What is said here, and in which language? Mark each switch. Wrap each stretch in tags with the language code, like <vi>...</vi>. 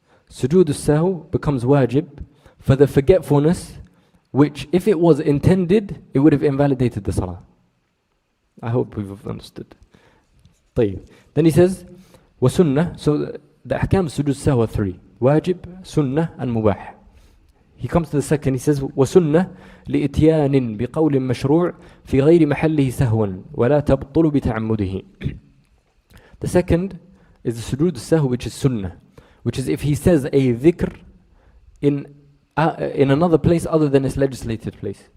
<en>Sujood al-sahw becomes wajib for the forgetfulness, which if it was intended, it would have invalidated the salah. I hope we've understood. طيب. Then he says, وَسُنَّةً. So the ahkam sujood al-sahw are three. Wajib, sunnah and mubah. He comes to the second, he says,</en> <ar>وَسُنَّةً لِإِتْيَانٍ بِقَوْلٍ مَشْرُوعٍ فِي غَيْرِ مَحَلِّهِ سَهْوًا وَلَا تَبْطُلُ بِتَعَمُّدِهِ.</ar> <en>The second is the sujood al-sahw, which is sunnah, which is if he says a dhikr in another place other than its legislated place.</en>